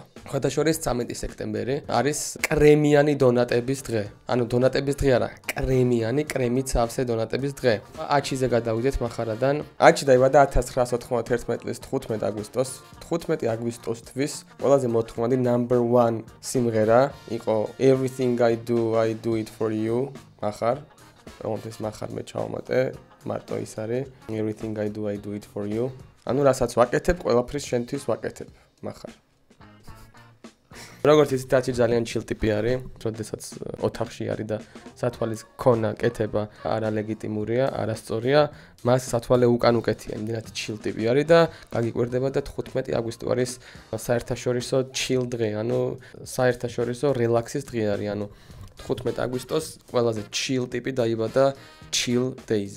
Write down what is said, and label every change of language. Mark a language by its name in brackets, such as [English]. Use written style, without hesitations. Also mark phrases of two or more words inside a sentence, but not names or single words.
[Georgian] ხათაშორის 13 სექტემბერი არის კრემიანი დონატების დღე. ანუ დონატების დღე არა, კრემით სავსე დონატების დღე. აჩიზე გადავიდეთ მახარადან. აჩი დაიბადა 1991 წლის 15 აგვისტოს. 15 აგვისტოსთვის ყველაზე მოთხოვნადი number 1 სიმღერა იყო Everything I do it for you. მახარ. ეს მახარ მე ჩავამატე. მარტო ის არის Everything I do it for you. ანუ რასაც ვაკეთებ, ყველაფრის შენთვის ვაკეთებ. მახარ. როგორც იცით, აჩი ძალიან chill ტიპი არის, როდესაც ოთახში არის და სათვალის ქონა კეთება არალეგიტიმურია, არასწორია, მას სათვალე უკან უკეთია, იმდენად chill ტიპი არის და გაგიკვირდება და 15 აგვისტო არის საერთაშორისო chill დღე, ანუ საერთაშორისო რელაქსის დღე არის, ანუ 15 აგვისტოს ყველაზე chill ტიპი დაიბადა [English] chill day- [Georgian] ზე.